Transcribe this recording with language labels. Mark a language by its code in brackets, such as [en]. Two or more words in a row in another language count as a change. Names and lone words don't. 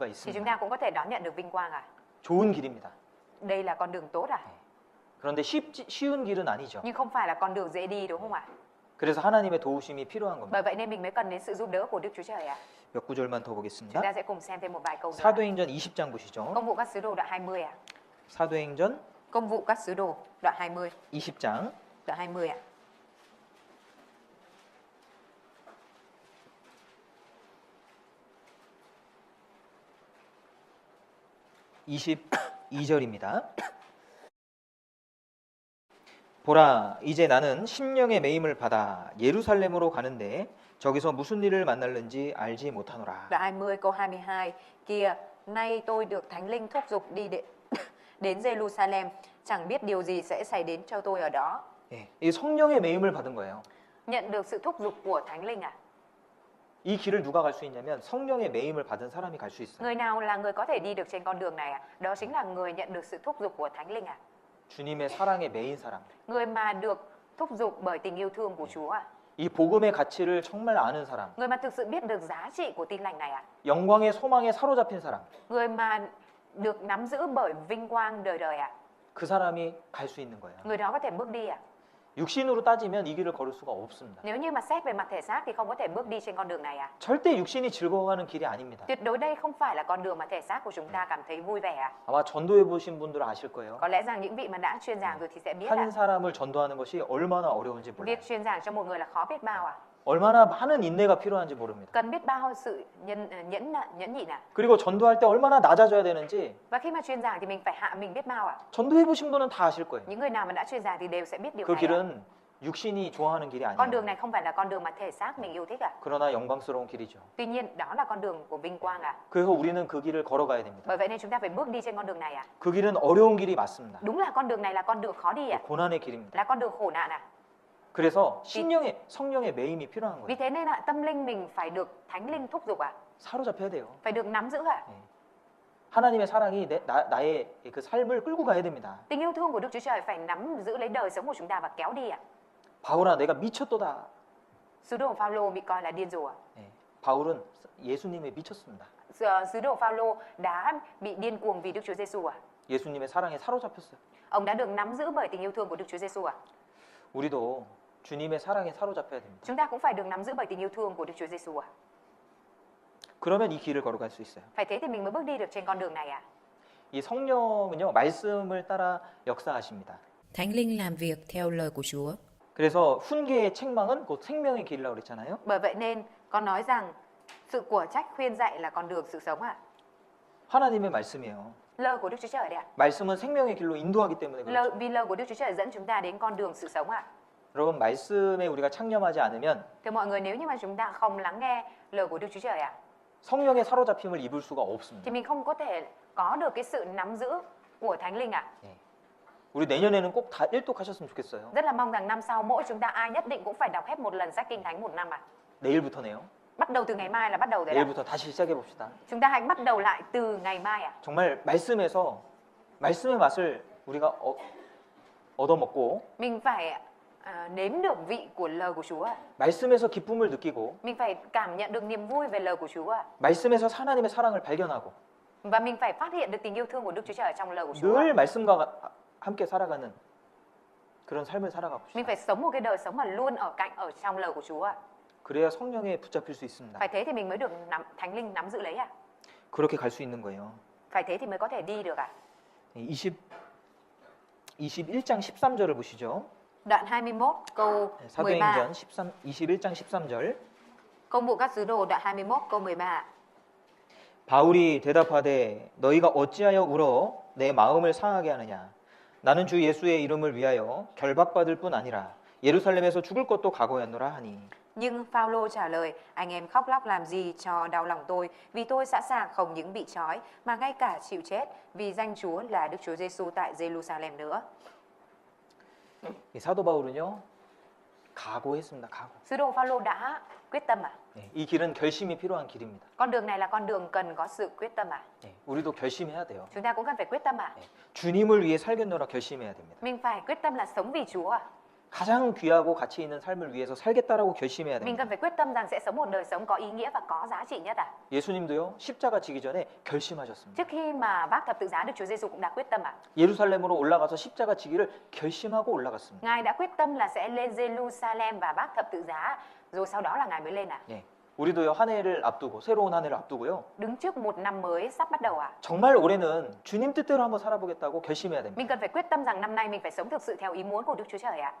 [vi] thì chúng [ko] 있습니다. [vi] ta cũng có thể đón nhận được vinh quang ạ. [ko] 좋은 길입니다. [vi] Đây là con đường tốt ạ. [ko] 그런데 쉬운 길은 아니죠. [vi] Nhưng không phải là con đường dễ đi đúng không ạ? [ko] 그래서 하나님의 도우심이 필요한 겁니다. [vi] Bởi vậy nên mình mới cần đến sự giúp đỡ của Đức Chúa Trời ạ. [ko] 몇 구절만 더 [vi] Chúng [ko] 보겠습니다. [vi] ta sẽ cùng xem thêm một vài câu nữa. [ko] 사도행전 20장 보시죠. [vi] Công vụ các sứ đồ đoạn 20 ạ. [ko] 사도행전 [vi] Công vụ các sứ đồ đoạn 20. [ko] 20장 [vi] Đoạn 20 ạ. [ko] 22절입니다. 보라, 이제 나는 심령의 매임을 받아 예루살렘으로 가는데 저기서 무슨 일을 만날는지 알지 못하노라. [vi] Đoạn 20 câu 22. Kìa, nay tôi được Thánh Linh thúc giục đi đến Jerusalem, chẳng biết điều gì sẽ xảy đến cho tôi ở đó. [ko] 이 성령의 매임을 받은 거예요. [vi] Nhận được sự thúc giục của Thánh Linh ạ. [ko] 이 길을 누가 갈 수 있냐면 성령의 매임을 받은 사람이 갈 수 있어요. [vi] Người nào là người có thể đi được trên con đường này ạ? Đó chính là người nhận được sự thúc giục của Thánh Linh ạ. [ko] 주님의 사랑에 매인 사람. [vi] Người mà được thúc giục bởi tình yêu thương của Chúa ạ. [ko] 이 복음의 가치를 정말 아는 사람. [vi] Người mà thực sự biết được giá trị của tin lành này ạ. [ko] 영광의 소망에 사로잡힌 사람. [vi] Người mà được nắm giữ bởi vinh quang đời đời ạ. [ko] 그 사람이 갈 수 있는 거예요. [vi] Người đó có thể bước đi ạ. [ko] 육신으로 따지면 이 길을 걸을 수가 없습니다. [vi] Nếu như mà xét về mặt thể xác thì không có thể bước đi trên con đường này ạ. [ko] 절대 육신이 즐거워하는 길이 아닙니다. [vi] Tuyệt đối đây không phải là con đường mà thể xác của chúng ta cảm thấy vui vẻ ạ. [ko] 아마 전도해 보신 분들은 아실 거예요. [vi] Có lẽ rằng những vị mà đã chuyên giảng rồi thì sẽ biết ạ. [ko] 한 사람을 전도하는 것이 얼마나 어려운지 몰라요. [vi] Việc chuyên giảng cho một người là khó biết bao ạ. [ko] 얼마나 많은 인내가 필요한지 모릅니다. [vi] Cần biết bao sự nhẫn nhịn ạ. [ko] 그리고 전도할 때 얼마나 낮아져야 되는지 [vi] Và khi mà chuyên giảng thì mình phải hạ mình biết bao ạ. [ko] 전도해 보신 분은 다 아실 거예요. [vi] Những người nào mà đã chuyên giảng thì đều sẽ biết điều [ko] 그 [vi] này ạ. [ko] 길은 육신이 좋아하는 길이 [vi] Con đường [ko] 아니에요. [vi] này không phải là con đường mà thể xác mình yêu thích ạ. [ko] 그러나 영광스러운 길이죠. [vi] Tuy nhiên đó là con đường của vinh quang ạ. [ko] 그래서 우리는 그 길을 걸어가야 됩니다. [vi] Bởi vậy nên chúng ta phải bước đi trên con đường này ạ. [ko] 그 길은 어려운 길이 맞습니다. [vi] Đúng là con đường này là con đường khó đi ạ. [ko] 고난의 길입니다. [vi] Là con đường khổ nạn ạ. [ko] 그래서 성령의 매임이 필요한 [vi] Vì [ko] 거예요. [vi] thế nên là tâm linh mình phải được Thánh Linh thúc giục ạ. [ko] 사로잡혀야 돼요. [vi] Phải được nắm giữ ạ. [ko] 하나님의 사랑이 나의 그 삶을 끌고 가야 됩니다. [vi] Tình yêu thương của Đức Chúa Trời phải nắm giữ lấy đời sống của chúng ta và kéo đi ạ. [ko] 바울아, 내가 미쳤도다. [vi] Sứ đồ Phaolô bị coi là điên rồ ạ. [ko] 바울은 예수님에 미쳤습니다. [vi] Sứ đồ Phaolô đã bị điên cuồng vì Đức Chúa Giêsu ạ. [ko] 예수님의 사랑에 사로잡혔어요. [vi] Ông đã được nắm giữ bởi tình yêu thương của Đức Chúa Giêsu ạ. [ko] 우리도 주님의 사랑에 사로잡혀야 됩니다. [vi] Chúng ta cũng phải được nắm giữ bởi tình yêu thương của Đức Chúa Giêsu ạ. [ko] 그러면 이 길을 걸어갈 수 있어요. [vi] Phải thế thì mình mới bước đi được trên con đường này ạ. [ko] 이 성령은요, 말씀을 따라 역사하십니다. [vi] Thánh Linh làm việc theo lời của Chúa. [ko] 그래서 훈계의 책망은 곧 생명의 길이라고 그랬잖아요. [vi] Bởi vậy nên con nói rằng sự của trách khuyên dạy là con đường sự sống ạ. [ko] 하나님의 말씀이에요. [vi] Lời của Đức Chúa Trời đấy ạ. [ko] 말씀은 생명의 길로 인도하기 때문에 그렇죠. [vi] Vì lời của Đức Chúa Trời dẫn chúng ta đến con đường sự sống ạ. [ko] 여러분, 말씀에 우리가 창념하지 않으면 [vi] Thưa mọi người, nếu như mà chúng ta không lắng nghe lời của Đức Chúa Trời ạ, [ko] 성령의 사로잡힘을 입을 수가 없습니다. [vi] thì mình không có thể có được cái sự nắm giữ của Thánh Linh ạ. [ko] 우리 내년에는 꼭 다 일독하셨으면 좋겠어요. [vi] Rất là mong rằng năm sau mỗi chúng ta ai nhất định cũng phải đọc hết một lần sách Kinh Thánh một năm ạ. [ko] 내일부터네요. [vi] Bắt đầu từ ngày mai là bắt đầu rồi ạ. [ko] 내일부터 다시 시작해 봅시다. [vi] Chúng ta hãy bắt đầu lại từ ngày mai ạ. [ko] 정말 말씀의 맛을 우리가 얻어먹고 [vi] Mình phải nếm được vị của lời của Chúa ạ. [ko] 말씀에서 기쁨을 느끼고 [vi] Mình phải cảm nhận được niềm vui về lời của Chúa ạ. [ko] 말씀에서 하나님의 사랑을 발견하고 [vi] Và mình phải phát hiện được tình yêu thương của Đức Chúa Trời ở trong lời của Chúa. [ko] 늘 말씀과 함께 살아가는 그런 삶을 살아가고 [vi] Mình [ko] 싶어요. [vi] phải sống một cái đời sống mà luôn ở trong lời của Chúa ạ. [ko] 그래야 성령에 붙잡힐 수 있습니다. [vi] Phải thế thì mình mới được Thánh Linh nắm giữ lấy à? [ko] 그렇게 갈 수 있는 거예요. [vi] Phải thế thì mới có thể đi được à? [ko] 21장 13절을 보시죠. [vi] Đoạn 21 câu 13. [ko] 사도행전 21장 13절. [vi] Công vụ các sứ đồ đoạn 21 câu 13. [ko] 바울이 대답하되 너희가 어찌하여 울어 내 마음을 상하게 하느냐. 나는 주 예수의 이름을 위하여 결박받을 뿐 아니라 예루살렘에서 죽을 것도 각오했노라 하니. [vi] Nhưng Phaolô trả lời, anh em khóc lóc làm gì cho đau lòng tôi, vì tôi sẵn sàng không những bị trói mà ngay cả chịu chết vì danh Chúa là Đức Chúa Giêsu tại Jerusalem nữa. [ko] 이 사도 바울은요 각오했습니다. 각오. [vi] Sứ đồ Phaolô đã quyết tâm à? [ko] 네, 이 길은 결심이 필요한 길입니다. [vi] Con đường này là con đường cần có sự quyết tâm à? [ko] 네, 우리도 결심해야 돼요. [vi] Chúng ta cũng cần phải quyết tâm à? [ko] 네, 주님을 위해 살겠노라 결심해야 됩니다. [vi] Mình phải quyết tâm là sống vì Chúa à? [ko] 가장 귀하고 가치 있는 삶을 위해서 살겠다라고 결심해야 [vi] Mình [ko] 됩니다. [vi] cần phải quyết tâm rằng sẽ sống một đời sống có ý nghĩa và có giá trị nhất à? [ko] 예수님도요 십자가 지기 전에 결심하셨습니다. [vi] Trước khi mà vác thập tự giá, Đức Chúa Giêsu cũng đã quyết tâm à? [ko] 예루살렘으로 올라가서 십자가 지기를 결심하고 올라갔습니다. [vi] Ngài đã quyết tâm là sẽ lên Jerusalem và vác thập tự giá, rồi sau đó là Ngài mới lên à? [ko] 네, 우리도요 한 해를 앞두고 새로운 한 해를 앞두고요 [vi] Đứng trước một năm mới sắp bắt đầu à? [ko] 정말 올해는 주님 뜻대로 한번 살아보겠다고 결심해야 됩니다. [vi] Mình cần phải quyết tâm rằng năm nay mình phải sống thực sự theo ý muốn của Đức Chúa Trời ạ.